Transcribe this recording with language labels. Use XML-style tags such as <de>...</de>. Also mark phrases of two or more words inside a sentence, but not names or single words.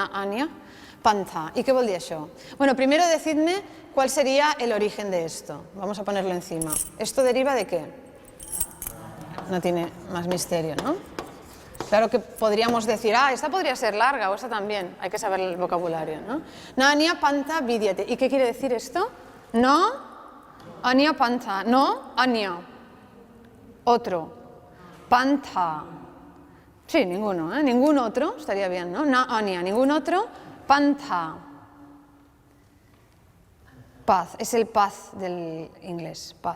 <es>Lo de</es> <sa>Nanya Pantha.</sa> <ca>¿Y qué vol dir això?</ca> <es>Bueno, primero decidme cuál sería el origen de esto. Vamos a ponerlo encima. ¿Esto deriva de qué? No tiene más misterio, ¿no? Claro que podríamos decir, esta podría ser larga o esta también. Hay que saber el vocabulario, ¿no?</es> <sa>Nania pantha vidyate.</sa> <es>¿Y qué quiere decir esto? No,</es> <sa>ania pantha.</sa> <es>No, ania. Otro. Pantha. Sí, ninguno, ¿eh? Ningún otro, estaría bien, ¿no? No, ania, ningún otro. Pantha. Path, es el path del inglés, path.</es>